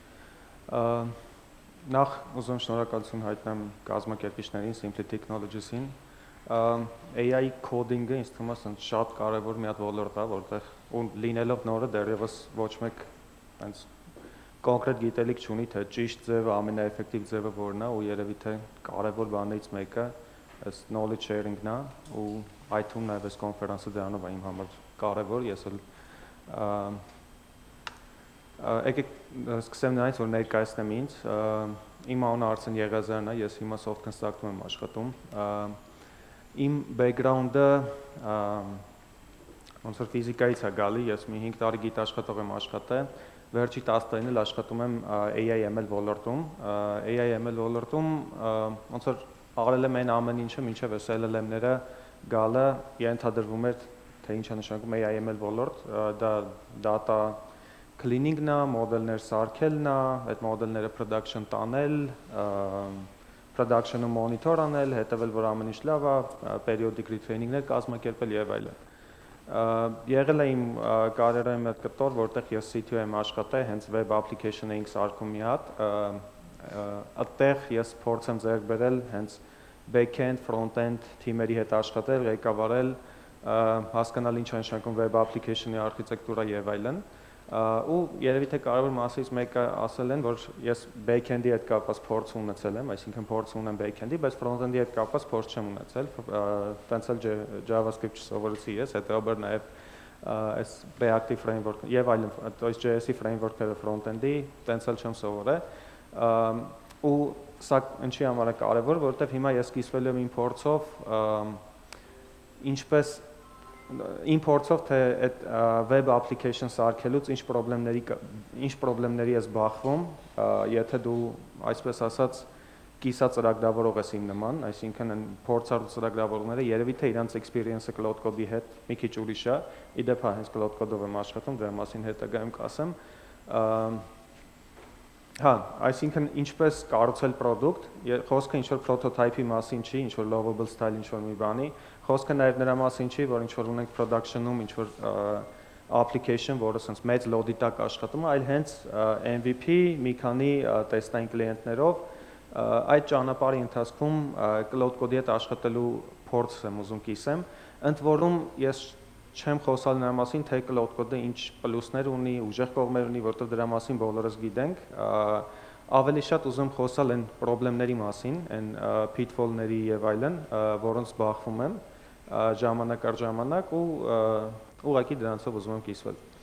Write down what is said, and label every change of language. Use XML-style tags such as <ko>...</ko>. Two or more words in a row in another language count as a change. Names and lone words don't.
<hy>Նախ ուզում շնորհակալություն հայտնեմ կազմակերպիչներին, Simply Technologies-ին,</hy> <en>AI coding-</en> <hy>ը ինձ թվում է շատ կարևոր մի հատ ոլորտ է, որտեղ ու լինելով նորը դեռևս ոչ մեկ այնց կոնկրետ գիտելիք չունի, թե ճիշտ ձևը, ամենաէֆեկտիվ ձևը որն է, ու երևի թե կարևոր բաներից մեկը այս</hy> <en>knowledge sharing-</en> <hy>ն է, ու այդ թվում նաև այս կոնֆերանսը դրանով է իմ համար կարևոր, ես էլ եկեք սկսեմ նրանից, որ ներկայացնեմ ինձ, իմ անունը Արսեն Եղիազարյանն է, ես հիմա soft construct-ում եմ աշխատում, իմ background-ը ոնց որ ֆիզիկայից է գալի, ես մի 5 տարի գիտաշխատող եմ աշխատել, վերջի 10 տարին էլ աշխատում եմ AI/ML ոլորտում, AI/ML ոլորտում ոնց որ արել եմ այն ամեն ինչը, մինչև այս LLM-ները գալը ենթադրվում էր, թե ինչ է նշանակում AI/ML ոլորտ, դա</hy> <en>data cleaning-</en> <hy>ն է, մոդելներ սարքելն է, այդ մոդելները production տանել, production-ը monitor անել, հետևել, որ ամեն ինչ լավ է,</hy> <en>periodic retraining-</en> <hy>ներ կազմակերպել եւ այլն։ Եղել է իմ կարիերայի մի հատ կտոր, որտեղ ես CTO եմ աշխատել, հենց</hy> <en>web application</en> <hy>էինք սարքում մի հատ, այդտեղ ես փորձ եմ ձեռք բերել հենց</hy> <en>back-end, front-end</en> <hy>թիմերի հետ աշխատել, ղեկավարել, հասկանալ ինչ է նշանակում</hy> <en>web application-</en> <hy>ի արխիտեկտուրա եւ այլն, ու երևի թե կարևոր մասից մեկը ասել են, որ ես back-end-ի հետ կապված փորձ ունեցել եմ, այսինքն փորձ ունեմ back-end-ի, բայց front-end-ի հետ կապված փորձ չեմ ունեցել, տենց էլ JavaScript չսովորեցի ես, հետեւաբար նաեւ այս React-ի framework եւ այլն,</hy> <ru>то есть</ru> <hy>JS-ի framework-երը front-end-ի տենց էլ չեմ սովորել, ու սա ինչի համար է կարևոր, որովհետեւ հիմա ես սկսվել եմ իմ փորձով, ինչպես իմ փորձով թե այդ web application սարքելուց ինչ խնդիրների ես բախվում, եթե դու այսպես ասած կիսա ծրագրավորող ես իմ նման, այսինքն այն փորձառու ծրագրավորողները երևի թե իրանց experience-ը cloud code-ի հետ մի քիչ ուրիշ է, իդեպ հենց cloud code-ով եմ աշխատում, դրա մասին հետագայում կասեմ, այսինքն ինչպես կառուցել product, խոսքը ինչ որ prototype-ի մասին չի, ինչ որ lovable style ինչ որ մի բանի, խոսքը նաև նրա մասին չի, որ ինչ որ ունենք production-ում ինչ որ application, որը sense մեծ load-ի տակ աշխատում է, այլ հենց MVP, մի քանի տեստային կլիենտներով, այդ ճանապարհի ընթացքում cloud code-ի հետ աշխատելու փորձ եմ ուզում կիսեմ, ընդ որում ես չեմ խոսալ նրա մասին, թե cloud code-ը ինչ պլյուսներ ունի, ուժեղ կողմեր ունի, որտեղ դրա մասին բոլորս գիտենք, ավելի շատ ուզում խոսալ այն խնդիրների մասին, այն pitfall-ների եւ այլն, որոնց բախվում եմ ժամանակ առ ժամանակ ու ուղղակի դրանցով ուզում եմ կիսվել։</hy>